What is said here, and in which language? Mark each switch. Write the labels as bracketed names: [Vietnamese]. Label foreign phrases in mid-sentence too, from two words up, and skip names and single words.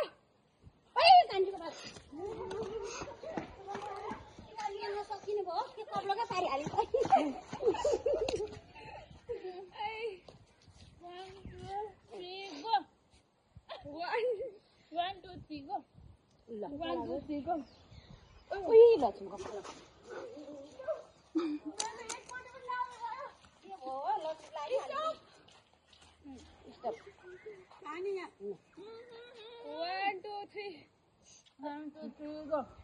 [Nepali] ओइ कान्छीको पात लिन सकिने भयो के कब्लोकै पारिहाल्यो [English] 1 2 3 go 1 2 3 go [Nepali] ल [English] 1 2 3 go [Nepali] ओइ लक्ष्मीको पालो Ani ya. [English] 1 2 3. 1 2 3 go